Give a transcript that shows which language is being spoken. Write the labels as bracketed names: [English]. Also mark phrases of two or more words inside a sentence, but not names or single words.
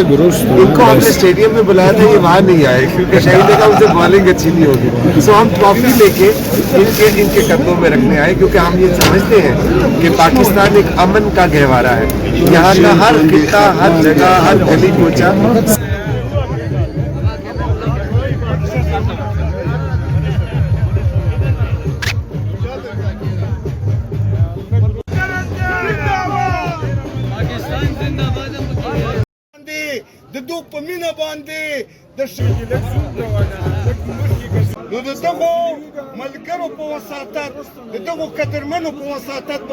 [Urdu] ان کو ہم نے اسٹیڈیم میں بلایا تھا، یہ وہاں نہیں آئے کیونکہ شہید نے کہا ان سے باؤلنگ اچھی نہیں ہوگی. سو ہم ٹرافی لے کے ان کے قدموں میں رکھنے آئے، کیونکہ ہم یہ سمجھتے ہیں کہ پاکستان ایک امن کا گہوارہ ہے. یہاں کا ہر خطہ، ہر جگہ، ہر گلی کوچہ [Pashto] دو په مینا باندې د دغو ملګرو په وساتت دغو قدرمنو په وساتت